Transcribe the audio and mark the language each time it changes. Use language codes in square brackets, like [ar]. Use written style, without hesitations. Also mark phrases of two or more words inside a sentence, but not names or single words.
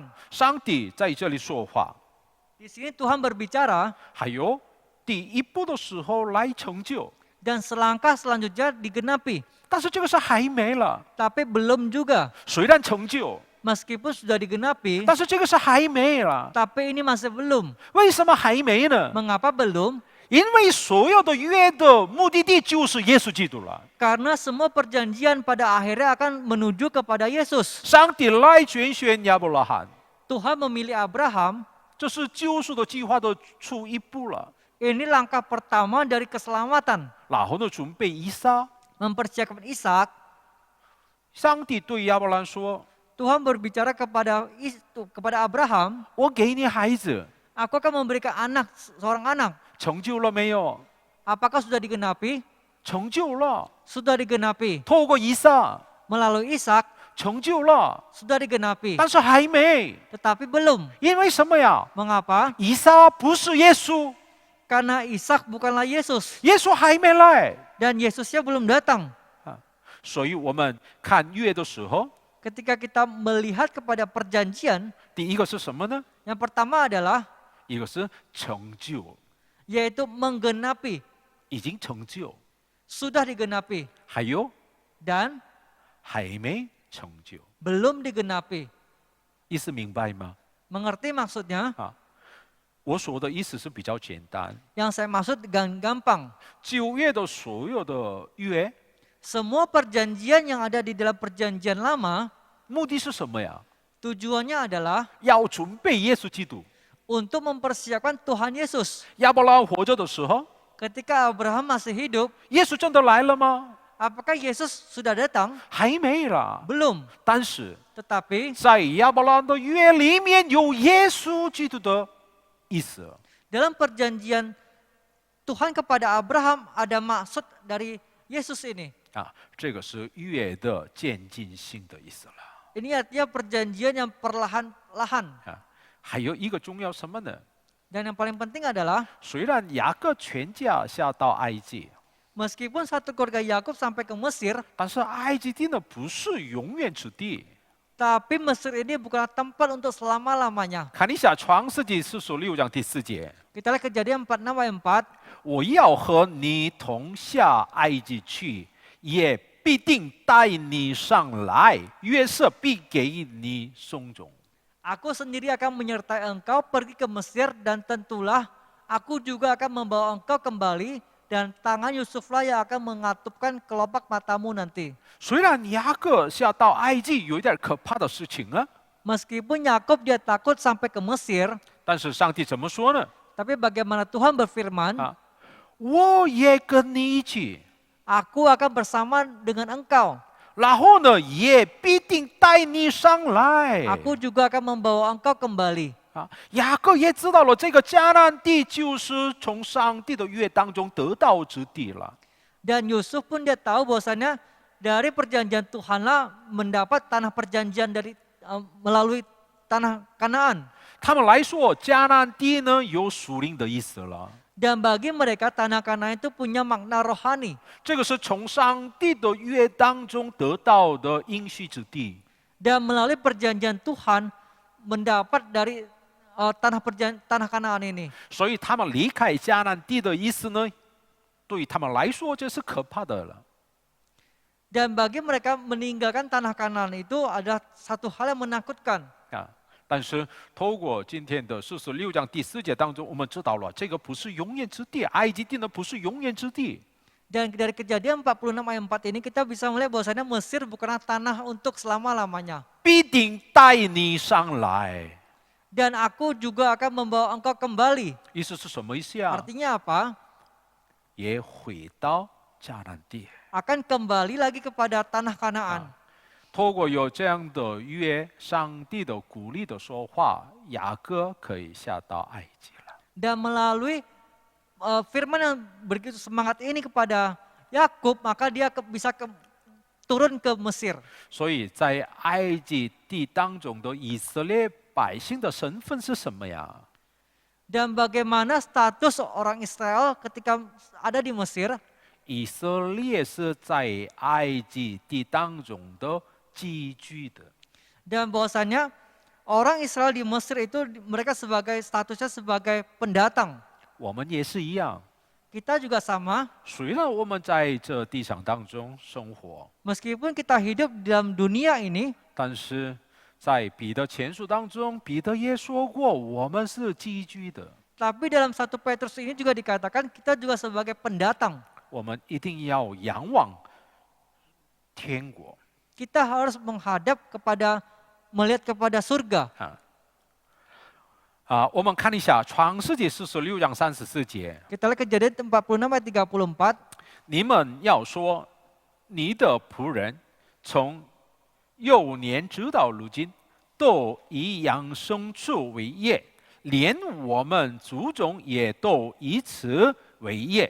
[zh] 上帝在这里说话， [id] Di sini Tuhan berbicara, [zh] 还有第一步的时候来成就， [id] dan selangkah selanjutnya digenapi. [zh] 但是这个是还没了。 [id] Tapi belum juga. [zh] 虽然成就， [id] Meskipun sudah digenapi, [zh] 但是这个是还没了。 [id] tapi ini masih belum. [zh] 为什么还没呢？ [id] Mengapa belum? [zh] 因为所有的约的目的地就是耶稣基督了。 [id] Karena semua perjanjian pada akhirnya akan menuju kepada Yesus. [zh] 上帝来拣选亚伯拉罕， [id] Tuhan memilih Abraham, [zh] 这是救赎的计划的出一步了。 [id] ini langkah pertama dari keselamatan. [zh] 然后呢，准备以撒。 [id] Mempersiapkan Ishak, [zh] 上帝对亚伯兰说 [id] Tuhan berbicara kepada Abraham, [zh] 我给你孩子， [id] aku akan memberikan seorang anak. [zh] 成就了没有？ [id] Apakah sudah digenapi? [zh] 成就了。 [id] Sudah digenapi. [zh] 透过以撒， [id] Melalui Ishak, [zh] 成就了， [id] sudah digenapi. [zh] 但是还没。 [id] Tetapi belum. [zh] 因为什么呀？ [id] Mengapa? [zh] 以撒不是耶稣， [id] Karena Ishak bukanlah Yesus. [zh] 耶稣还没来。 [id] Dan Yesusnya belum datang. [zh] 所以我们看约的时候， [id] Ketika kita melihat kepada perjanjian, [zh] 第一个是什么呢？ [id] yang pertama adalah [zh] 一个是成就， [id] yaitu menggenapi. [zh] 已经成就； [id] Sudah digenapi. [zh] 还有 [id] Dan [zh] 还没成就。 [id] belum digenapi. [zh] 意思明白吗？ [id] Mengerti maksudnya? [zh] 我说的意思是比较简单。 [id] Yang saya maksud gampang. [zh] 旧约的所有的约， [id] Semua perjanjian yang ada di dalam perjanjian lama, [zh] 目的是什么呀？ [id] tujuannya adalah [zh] 要准备耶稣基督。 [id] untuk mempersiapkan Tuhan Yesus. [zh] 亚伯拉罕活着的时候， [id] Ketika Abraham masih hidup, [zh] 耶稣真的来了吗？ [id] apakah Yesus sudah datang? [zh] 还没啦。 [id] Belum. [zh] 但是 [id] Tetapi [zh] 在亚伯拉罕的约里面有耶稣基督的意思。 [id] dalam perjanjian Tuhan kepada Abraham ada maksud dari Yesus ini. [zh] 啊，这个是约的渐进性的意思了。 [id] Ini artinya perjanjian yang perlahan-lahan. [zh] 啊，还有一个重要什么呢？ [id] Dan yang paling penting adalah [zh] 虽然雅各全家下到埃及， [id] meskipun satu keluarga Yakub sampai ke Mesir, [zh] 但是埃及地呢不是永远之地。 [id] tapi Mesir ini bukanlah tempat untuk selama-lamanya. [zh] 看一下创世纪46章第4节， [id] Kita lihat Kejadian 46 ayat 4. [zh] 我要和你同下埃及去，也必定带你上来，约瑟必给你松种。 [id] Aku sendiri akan menyertai engkau pergi ke Mesir dan tentulah aku juga akan membawa engkau kembali dan tangan Yusuflah yang akan mengatupkan kelopak matamu nanti. [zh] 虽然雅各下到埃及有一点可怕的事情啊， [id] Meskipun Yakub dia takut sampai ke Mesir, [zh] 但是上帝怎么说呢？ [id] tapi bagaimana Tuhan berfirman, [zh] 啊，我也跟你一起， [id] aku akan bersama dengan engkau. [zh] 然后呢，也必定带你上来。 [id] Aku juga akan membawa engkau kembali. [zh] 啊，雅各也知道了这个迦南地就是从上帝的约当中得到之地了。 [id] Dan Yusuf pun dia tahu bahwasanya dari perjanjian Tuhanlah mendapat tanah perjanjian dari melalui tanah Kanaan. [zh] 他们来说，迦南地呢有属灵的意思了。 [id] Dan bagi mereka tanah Kanaan itu punya makna rohani. [zh] 这个是从上帝的约当中得到的应许之地。 [id] Dan melalui perjanjian Tuhan mendapat dari tanah Kanaan ini. [zh] 所以他们离开迦南地的意思呢，对于他们来说这是可怕的了。 [id] Dan bagi mereka meninggalkan tanah Kanaan itu adalah satu hal yang menakutkan. [zh] 啊，但是透过今天的46章第4节当中，我们知道了这个不是永远之地，埃及地呢不是永远之地。 [id] Dan dari Kejadian 46 ayat 4 ini kita bisa melihat bahwasanya Mesir bukanlah tanah untuk selama-lamanya. [zh] 必定带你上来。 [id] Dan aku juga akan membawa engkau kembali. [zh] 意思是什么意思啊？ [id] Artinya apa? [zh] 也回到迦南地。 [id] Akan kembali lagi kepada tanah Kanaan. [zh] 透过有这样的约，上帝的鼓励的说话，雅各可以下到埃及了。 [id] Dan melalui firman yang begitu semangat ini kepada Yakub, maka dia bisa turun ke Mesir. [zh] 所以在埃及地当中的以色列百姓的身份是什么呀？ [id] Dan bagaimana status orang Israel ketika ada di Mesir? [zh] 以色列是在埃及地当中的寄居的。 [id] Dan bahwasannya orang Israel di Mesir itu mereka sebagai statusnya sebagai pendatang. [zh] 我们也是一样， [id] Kita juga sama, [zh] 虽然我们在这地上当中生活， [id] meskipun kita hidup di dalam dunia ini, [zh] 但是在彼得前书当中，彼得也说过，我们是寄居的。 [id] tapi dalam 1 Petrus ini juga dikatakan kita juga sebagai pendatang. [zh] 我们一定要仰望天国 [id] Kita harus melihat kepada surga. [zh] 我们看一下创世纪46章34节， [id] Kita lihat Kejadian 46 ayat 34. [zh] 你们要说，你的仆人从幼年直到如今，都以养牲畜为业，连我们祖宗也都以此为业。